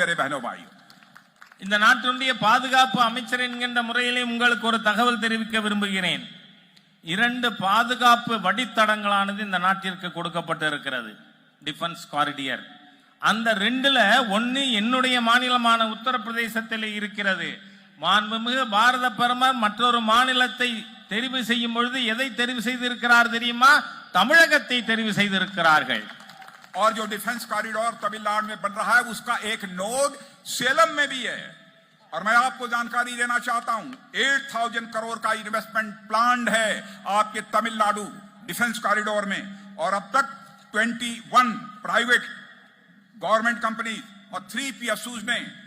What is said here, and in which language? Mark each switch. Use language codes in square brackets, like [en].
[hi] मेरे बहनों भाइयों, [ta] இந்த நாட்டினுடைய பாதுகாப்பு அமைச்சர் என்கின்ற முறையிலே உங்களுக்கு ஒரு தகவல் தெரிவிக்க விரும்புகிறேன். 2 பாதுகாப்பு வழித்தடங்களானது இந்த நாட்டிற்கு கொடுக்கப்பட்டு இருக்கிறது, டிஃபென்ஸ் காரிடியர். அந்த 2ல ஒன்னு என்னுடைய மாநிலமான உத்தரப்பிரதேசத்தில் இருக்கிறது. மாண்புமிகு பாரத பிரதமர் மற்றொரு மாநிலத்தை தெரிவு செய்யும் பொழுது எதை தெரிவு செய்திருக்கிறார் தெரியுமா? தமிழகத்தை தெரிவு செய்திருக்கிறார்கள். [hi] और जो डिफेंस कॉरिडोर तमिलनाडु में बन रहा है उसका एक नोड सेलम में भी है। और मैं आपको जानकारी देना चाहता हूं, 8,000 करोड़ का इन्वेस्टमेंट प्लान्ड है आपके तमिलनाडु डिफेंस कॉरिडोर में। और अब तक 21 प्राइवेट गवर्नमेंट कंपनी और 3 PSUs ने